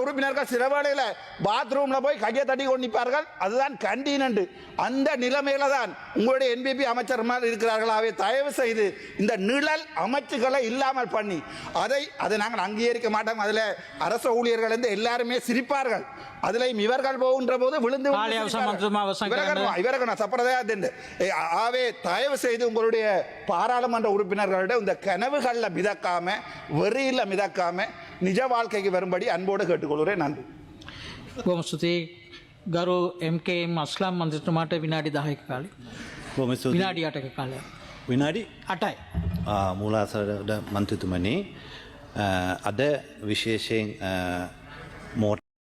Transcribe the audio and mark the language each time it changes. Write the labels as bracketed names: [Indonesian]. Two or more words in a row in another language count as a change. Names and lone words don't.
[Tamil] உறுப்பினர்கள் சில வேளையில பாத்ரூம்ல போய் கையை தட்டி கொண்டிருப்பார்கள் அதுதான் கண்டீன் அந்த நிலைமையில தான் உங்களுடைய என்பிபி அமைச்சர் மாதிரி இருக்கிறார்களாவே தயவு செய்து இந்த நிழல் அமைச்சுகளை இல்லாமல் பண்ணி அதை நாங்கள் அங்கீகரிக்க மாட்டோம் அதில் அரசு ஊழியர்கள் இருந்து எல்லாருமே சிரிப்பார்கள் அதில் இவர்கள் போகின்ற போது விழுந்து ஆவே தயவு செய்து உங்களுடைய பாராளுமன்ற உறுப்பினர்களிடம் இந்த கனவுகளில் மிதக்காம வெறியில் மிதக்காம நிஜ வாழ்க்கைக்கு வரும்படி அன்போடு கேட்டுக்கொள்கிறேன் நன்றி [Sinhala] බොහොම ස්තුතියි ගරු MKM අස්ලම් මන්ත්‍රීතුමාට විනාඩි 10ක කාලය. බොහොම ස්තුතියි. විනාඩි 8ක කාලය. විනාඩි 8යි. මූලාසර මන්ත්‍රීතුමනි අද විශේෂයෙන් මෝටර්